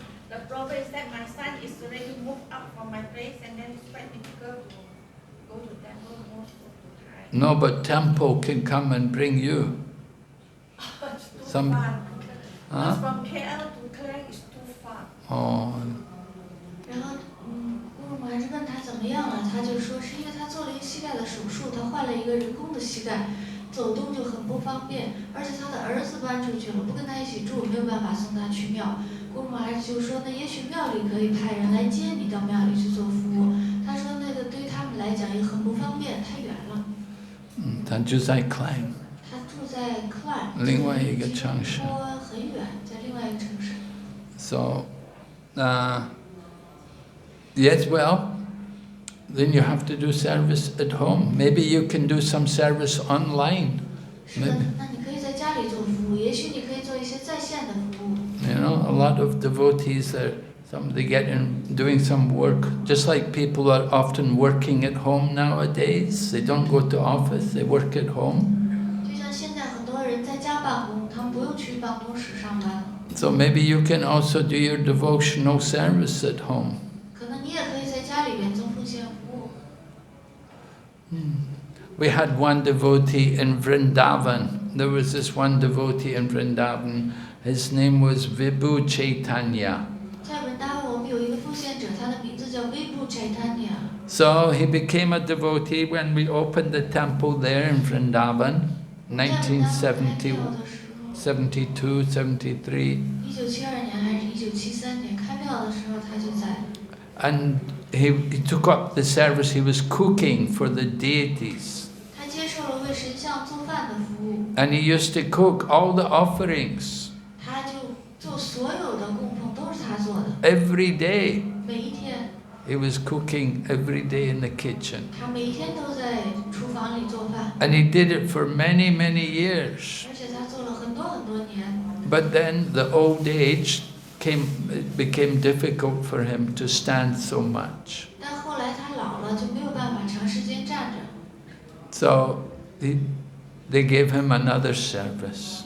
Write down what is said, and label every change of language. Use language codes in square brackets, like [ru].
[en] The problem is that my son is already moved out from my place and then it's quite difficult to go to temple most of the time. No, but temple can come and bring you. It's too Some- far. Huh? Because from KL to Klang is too far. Oh, [zh] 然后，乌鲁木还是问他怎么样了，他就说是因为他做了一个膝盖的手术，他换了一个人工的膝盖，走动就很不方便，而且他的儿子搬出去了，不跟他一起住，没有办法送他去庙。乌鲁木还是就说，那也许庙里可以派人来接你到庙里去做服务。他说那个对于他们来讲也很不方便，太远了。 Tanjusai Klang. 他住在 Klang，另外一个城市。说很远，在另外一个城市。 [en] So, yes, well, then you have to do service at home. Maybe you can do some service online. [zh] 是的，那你可以在家里做服务，也许你可以做一些在线的服务。 [en] A lot of devotees they get in doing some work, just like people are often working at home nowadays. They don't go to office, they work at home. [zh] 就像现在很多人在家办公，他们不用去办公室上班。 [en] So maybe you can also do your devotional service at home. [zh] 可能你也可以在家里边做奉献服务。 [en] We had one devotee in Vrindavan. There was this one devotee in Vrindavan. His name was Vibhu Chaitanya. [zh] 在文达我们有一个奉献者，他的名字叫微布 Chaitanya。 [en] So he became a devotee when we opened the temple there in Vrindavan, 1972, 73. [zh] 1972年还是1973年开庙的时候，他就在。 [en] And he took up the service, he was cooking for the deities. [zh] 他接受了为神像做饭的服务， [en] And he used to cook all the offerings [zh] 他就做所有的供奉都是他做的， [en] every day. [zh] 每一天， [en] He was cooking every day in the kitchen. [zh] 他每一天都在厨房里做饭， [en] And he did it for many, many years. [zh] 而且他做了很多年。 [en] But then the old age it became difficult for him to stand so much. [zh] 但后来他老了，就没有办法长时间站着， [en] So they gave him another service.